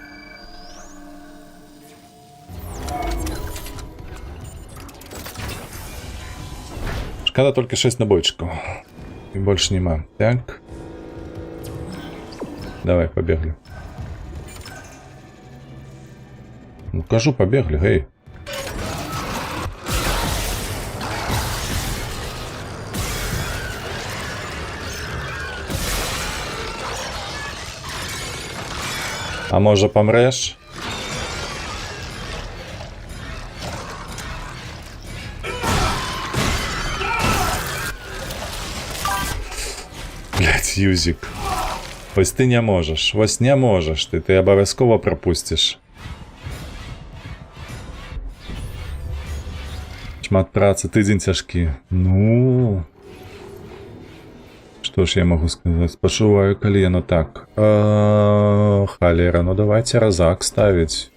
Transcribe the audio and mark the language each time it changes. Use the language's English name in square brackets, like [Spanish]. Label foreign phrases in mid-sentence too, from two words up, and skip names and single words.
[Belarusian] Шкада толькі 6 набойчыкаў. І больш няма. Так. Давай, пабеглі. [Ukrainian] Ну, кажу, побегли, гей. А може помреш? Блять, Юзик. Ось ти не можеш. Ось не можеш. Ти обов'язково пропустиш. [Belarusian] Шмат працы, тыдзень цяжкі. Ну... Што ж я магу сказаць? Пачуваю, калі яно так. Халера, ну давайце разак ставіць.